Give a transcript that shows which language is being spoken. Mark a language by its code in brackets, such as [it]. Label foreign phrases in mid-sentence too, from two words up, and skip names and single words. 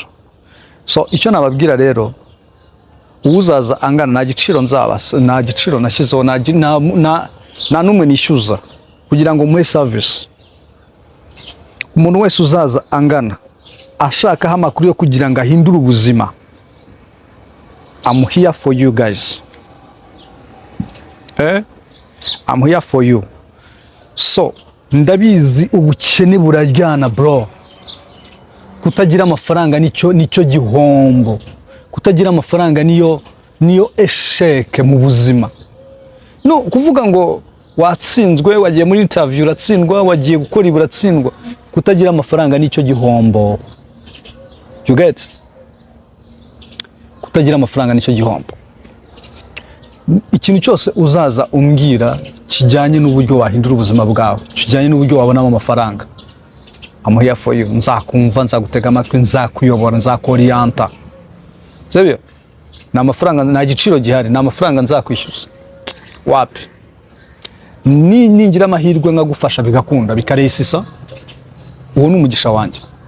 [rw] So icyo nababwira rero, uzaza angana na giciro nzabasa, na giciro nashyizeho, na numwe nishyuza kugira ngo muhe service. Umuntu wese uzaza angana ashaka amakuru yo kugira ngo ahindure ubuzima, [en] I'm here for you guys. I'm here for you. [rw] So ndabizi ubukene buraryana bro, kutagira amafaranga nicyo gihombo, kutagira amafaranga niyo esheke mu buzima. No kuvuga ngo watsinzwe, wagiye muri interview uratsindwa, wagiye gukora iburatsindwa, kutagira amafaranga nicyo gihombo. [en] You get? [rw] Kutagira amafaranga nicyo gihombo. Ikintu cyose uzaza umbwira kijyanye n'uburyo wahindura ubuzima bwawe, kijyanye n'uburyo wabonamo amafaranga, [en] I'm here for you. [rw] Nzakumva, nzagutega amatwi, nzakuyobora, nzakorienta. Sibyo? Na amafaranga na giciro gihari, na amafaranga nzakwishyuza. Wapi? Ningira amahirwe nkagufasha bigakunda bikaresisa, uwo n'umugisha wanjye.